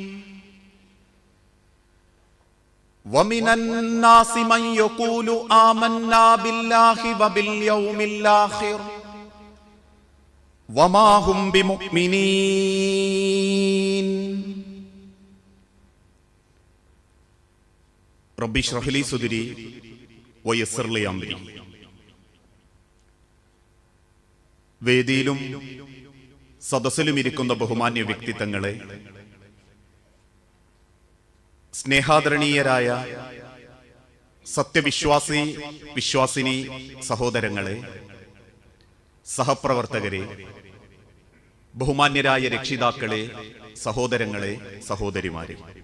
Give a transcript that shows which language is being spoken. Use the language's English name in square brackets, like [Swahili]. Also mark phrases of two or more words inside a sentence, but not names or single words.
[Arabic] ومن الناس من يقول آمنا بالله وباليوم الآخر وما هم بمؤمنين. رب اشرح لي صدري ويسر لي أمري. [Malayalam] വേദിയിലും സദസ്സിലും ഇരിക്കുന്ന ബഹുമാന്യ വ്യക്തിത്വങ്ങളെ, സ്നേഹാദരണീയരായ സത്യവിശ്വാസി വിശ്വാസിനി സഹോദരങ്ങളെ, സഹപ്രവർത്തകരെ, ബഹുമാന്യരായ രക്ഷിതാക്കളെ, സഹോദരങ്ങളെ, സഹോദരിമാരെ,